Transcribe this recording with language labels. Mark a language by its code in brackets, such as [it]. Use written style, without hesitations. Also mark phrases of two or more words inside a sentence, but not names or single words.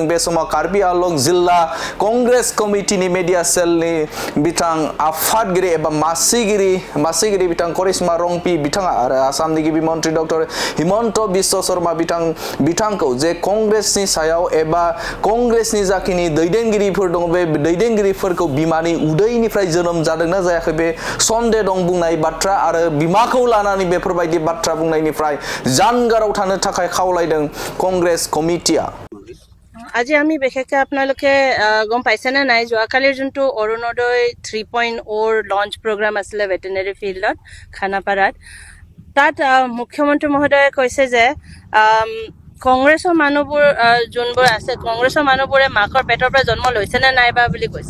[brx] बे समाव कार्बि आलं जिल्ला कंग्रेस कमिटिनि मेडिया सेलनि बिथां आफादगिरि एबा मासिगिरि बिथां करिश्मा रंपि बिथाङा आरो आसामनि गिबि मन्थ्रि डक्टर हिमन्त बिश्व शर्मा बिथांखौ जे कंग्रेसनि सायाव एबा कंग्रेसनि जाखिनि दैदेनगिरिफोर दङ बे दैदेनगिरिफोरखौ बिमानि उदैनिफ्राय जोनोम जादोंना जायाखै बे सन्देह दं बुंनाय बाथ्रा आरो बिमाखौ लानानै बेफोरबायदि बाथ्रा बुंनायनिफ्राय जानगाराव थानो थाखाय खावलायदों कংগ্ৰেছ কমিটিয়া। [as] আজি আমি বিশেষকৈ আপোনালোকে গম পাইছেনে নাই যোৱাকালিৰ যোনটো অৰুণোদয় 3.0 লঞ্চ প্ৰগ্ৰাম আছিলে ভেটেনেৰি ফিল্ডত খানাপাৰাত তাত মুখ্যমন্ত্ৰী মহোদয়ে কৈছে যে কংগ্ৰেছৰ মানুহবোৰ যোনবোৰ আছে কংগ্ৰেছৰ মানুহবোৰে মাকৰ পেটৰ পৰা জন্ম লৈছেনে নাইবা বুলি কৈছে।